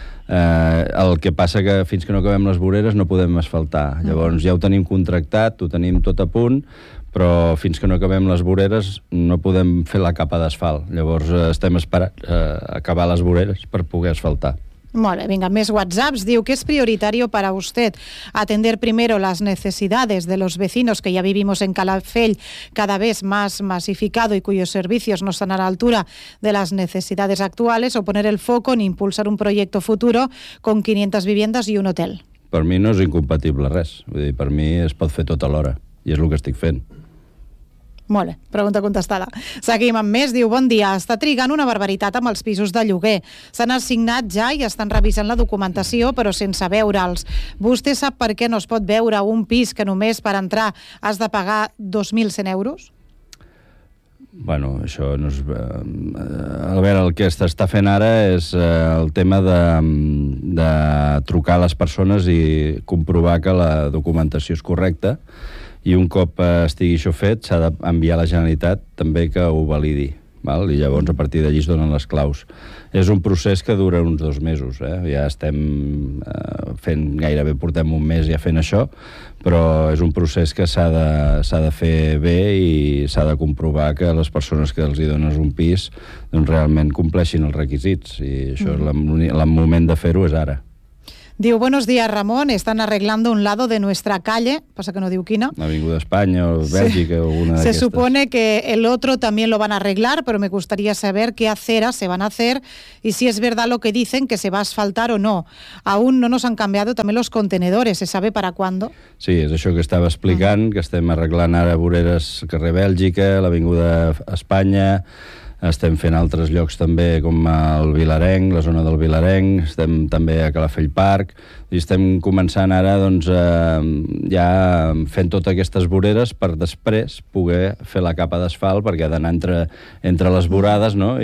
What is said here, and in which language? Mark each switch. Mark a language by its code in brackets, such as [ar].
[ca] el que passa que fins que no acabem les voreres no podem asfaltar. Llavors ja ho tenim contractat, ho tenim tot a punt, però fins que no acabem les voreres no podem fer la capa d'asfalt. Llavors estem esperant acabar les voreres per poder asfaltar. Molt bé, vinga, més WhatsApps. [es] Diu que és prioritario para usted atender primero las necesidades de los vecinos que ya vivimos en Calafell, cada vez más masificado y cuyos servicios no están a la altura de las necesidades actuales, o poner el foco en impulsar un proyecto futuro con 500 viviendas y un hotel. [ca] Per mi no és incompatible res. Vull dir, per mi es pot fer tot alhora i és el que estic fent. Molt bé, pregunta contestada. Seguim amb més. Diu, bon dia, està trigant una barbaritat amb els pisos de lloguer. S'han assignat ja i estan revisant la documentació, però sense veure'ls. Vostè sap per què no es pot veure un pis que només per entrar has de pagar 2.100 euros? Bueno, això no és... A veure, el que s'està fent ara és el tema de trucar a les persones i comprovar que la documentació és correcta. I un cop estigui això fet, s'ha d'enviar a la Generalitat també que ho validi, val? I llavors a partir d'allí es donen les claus. És un procés que dura uns 2 mesos, eh? Ja estem fent, gairebé portem un mes ja fent això, però és un procés que s'ha de fer bé i s'ha de comprovar que les persones que els hi dones un pis doncs realment compleixin els requisits, i això és el moment de fer-ho és ara. [es] Diu, buenos días, Ramón, están arreglando un lado de nuestra calle, pasa que [ca] no diu quina. Avinguda Espanya o Bèlgica, sí. O alguna d'aquestes. [es] Se supone que el otro también lo van a arreglar, pero me gustaría saber qué aceras se van a hacer y si es verdad lo que dicen, que se va a asfaltar o no. Aún no nos han cambiado también los contenedores, ¿se sabe para cuándo? [ca] Sí, és això que estava explicant, que estem arreglant ara voreres al carrer Bèlgica, l'Avinguda Espanya... Estem fent altres llocs també, com el Vilarenc, la zona del Vilarenc, estem també a Calafell Park, i estem començant ara doncs, ja fent totes aquestes voreres per després poder fer la capa d'asfalt, perquè ha d'anar entre les vorades, no?